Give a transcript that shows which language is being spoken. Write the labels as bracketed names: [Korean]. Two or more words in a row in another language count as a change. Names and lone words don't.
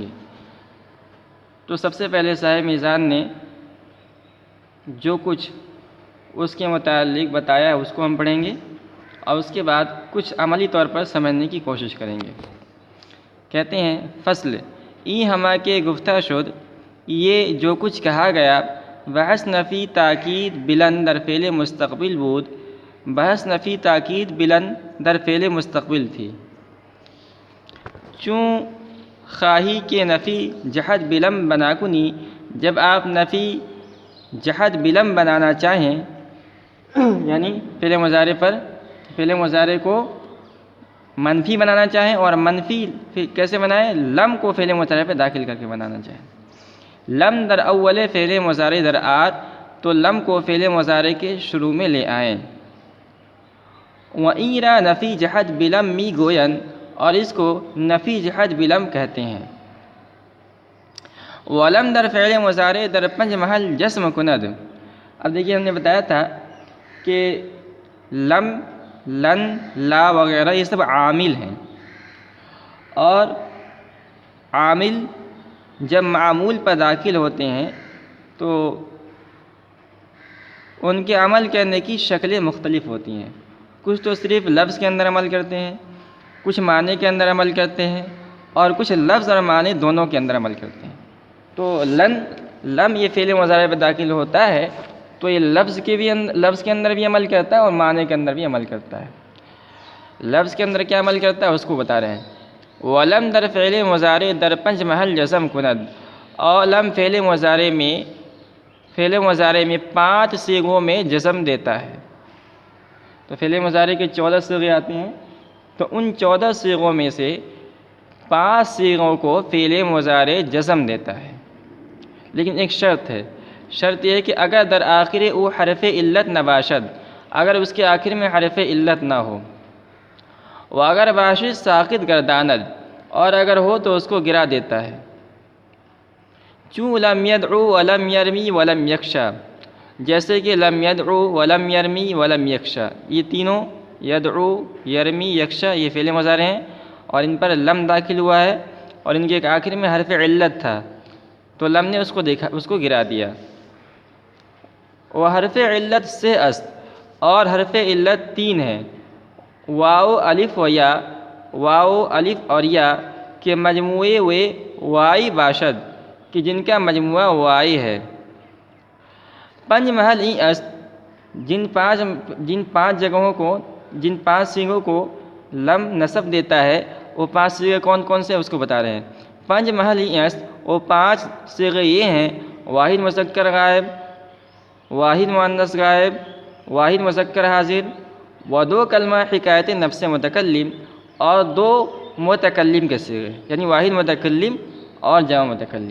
[Urdu] تو سب سے پہلے صاحب میزان نے جو کچھ اس کے متعلق بتایا ہے اس کو ہم پڑھیں گے، اور اس کے بعد کچھ عملی طور پر سمجھنے کی کوشش کریں گے۔ کہتے ہیں [Persian] فصل ای ہما کے گفتہ شد، [Urdu] یہ جو کچھ کہا گیا [Persian] بحث نفی تاکید بلند در فعل مستقبل بود، [Urdu] بحث نفی تاکید بلند در فعل مستقبل تھی۔ [Persian] چوں خواہی کے نفی جہد بلم بنا کنی، [Urdu] جب آپ نفی جہد بلم بنانا چاہیں، یعنی فعل مضارع کو منفی بنانا چاہیں، اور منفی کیسے بنائیں؟ لم کو فعل مضارع پہ داخل کر کے بنانا چاہیں۔ [Persian] لم در اول فعل مضارع در آت، [Urdu] تو لم کو فعل مضارع کے شروع میں لے آئیں۔ [Persian] وَإِن را نفی جہد بلم می گوین، [Urdu] اور اس کو نفی جہد بلم کہتے ہیں۔ [Persian] ولم در فعل مضارع در پنج محل جسم کند۔ [Urdu] اب دیکھیے ہم نے بتایا تھا کہ لم، لن، لا وغیرہ یہ سب عامل ہیں، اور عامل جب معمول پر داخل ہوتے ہیں تو ان کے عمل کرنے کی شکلیں مختلف ہوتی ہیں۔ کچھ تو صرف لفظ کے اندر عمل کرتے ہیں، کچھ معنی کے اندر عمل کرتے ہیں، اور کچھ لفظ اور معنی دونوں کے اندر عمل کرتے ہیں۔ تو لم یہ فعل مضارع پہ داخل ہوتا ہے تو یہ لفظ کے اندر بھی عمل کرتا ہے اور معنی کے اندر بھی عمل کرتا ہے۔ لفظ کے اندر کیا عمل کرتا ہے اس کو بتا رہے ہیں۔ [Persian] وَلَمْ در فعل مضارع در پنج محل جزم کند، [Urdu] اور لم فعل مضارع میں 5 صیغوں میں جزم دیتا ہے۔ تو فعل مضارع کے 14 صیغے آتے ہیں، تو ان 14 صیغوں میں سے 5 صیغوں کو فعل مضارع جزم دیتا ہے، لیکن ایک شرط ہے۔ شرط یہ ہے کہ [Persian] اگر در آخر او حرف علت نباشد، [Urdu] اگر اس کے آخر میں حرف علت نہ ہو، [Persian] وہ اگر باشد ساقط گرداند، [Urdu] اور اگر ہو تو اس کو گرا دیتا ہے۔ چوں [Arabic] لم یدعو ولم یرمی ولم یخشا، [Urdu] جیسے کہ [Arabic] لم یدعو ولم یرمی ولم یخشا، [Urdu] یہ تینوں یدعو، یرمی، یخشا یہ فعل مضارع ہیں، اور ان پر لم داخل ہوا ہے، اور ان کے آخر میں حرف علت تھا تو لم نے اس کو گرا دیا۔ وہ حرف علت سے است، اور حرف علت 3 ہیں، واو، الف و یا، واو، الف اور یا کے مجموعے ہوئے [Persian] وائی باشد، [Urdu] کہ جن کا مجموعہ وائی ہے۔ [Persian] پنج محل ای است، [Urdu] جن 5 صیغوں کو لم نصب دیتا ہے وہ 5 صیغے کون کون سے اس کو بتا رہے ہیں۔ [Persian] پنج محل ای است، [Urdu] وہ 5 صیغے یہ ہیں: واحد مذکر غائب، واحد مؤنث غائب، واحد مذکر حاضر و دو کلمہ حکایت نفس متکلم اور دو متکلم کے صیغے، یعنی واحد متکلم اور جمع متکلم.